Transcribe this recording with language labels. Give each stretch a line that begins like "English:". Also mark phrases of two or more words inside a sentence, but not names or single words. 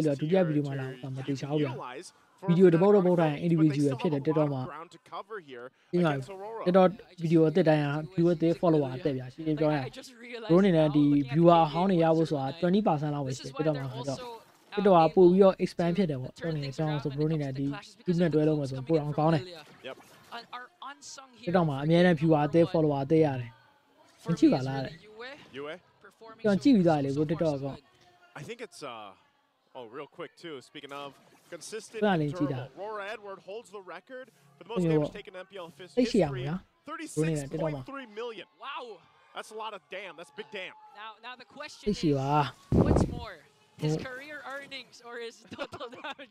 Burmese: လို့ဒုတိယဗီဒီယိုမှာလာတော့မတေချာဘူးဗျာဗီဒီယိုတပုတ်တိုင်း individual ဖြစ်တယ် TikTok မှာဒီမှာ TikTok ဗီဒီယိုအသစ်တိုင်းဟာ viewer တွေ follower အသစ်ဗျာရှင်းရှင်းပြောရရင် bro အနေနဲ့ဒီ viewer အဟောင်းတွေရဖို့ဆိုတာ 20% လောက်ပဲရှိတယ် TikTok မှာဆိုတော့ TikTok ကပို့ပြီးတော့ expand ဖြစ်တယ်ပေါ့ကျွန်တော်နေကျွန်တော်ဆို bro အနေနဲ့ဒီ team နဲ့တွဲလုံးမယ်ဆိုပို့အောင်ကောင်းတယ် TikTok မှာအများနဲ့ viewer အသစ် follower အသစ်ရတယ်မကြည့်ပါလားတဲ့ ကျွန်တော်ကြည့်ပြီးသားလေဘို့ TikTok က
English: I think it's real quick too. Speaking of consistent, Aurora Edward holds the record for the most damage taken in MPL history. 36.3 million. Wow, that's a lot of damn. That's big damn. Now the question is, what's more, his career earnings or his total damage.